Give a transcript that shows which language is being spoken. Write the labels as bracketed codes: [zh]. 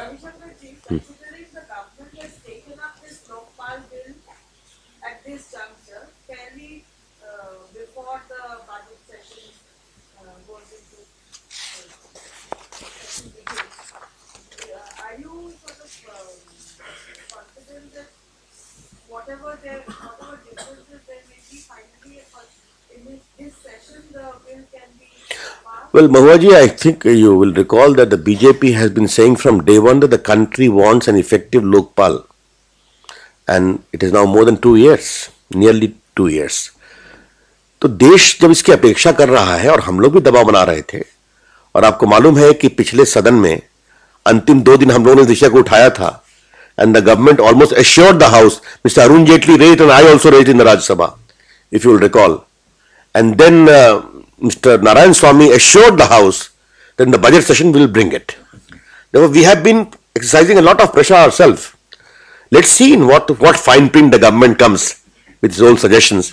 [en] Considering the government has taken up this Lokpal bill at this juncture, fairly before the budget session goes into session begins, are you sort of confident that whatever differences there may be, finally in this session the bill can be passed? Well, Mahuaji, I think you will recall that the BJP has been saying from day one that the country wants an effective Lokpal. And it is now more than 2 years, nearly 2 years. [hi] तो देश जब इसकी अपेक्षा कर रहा है और हम लोग भी दबाव बना रहे थे, और आपको मालूम है कि पिछले सदन में अंतिम 2 दिन हम लोगों ने इस विषय को उठाया था, [en] and the government almost assured the house. Mr. Arun Jaitley raised and I also raised in the Rajya Sabha, if you will recall. And then Mr. Narayan Swamy assured the house that in the budget session we will bring it. Therefore, we have been exercising a lot of pressure ourselves. Let's see in what fine print the government comes with its own suggestions.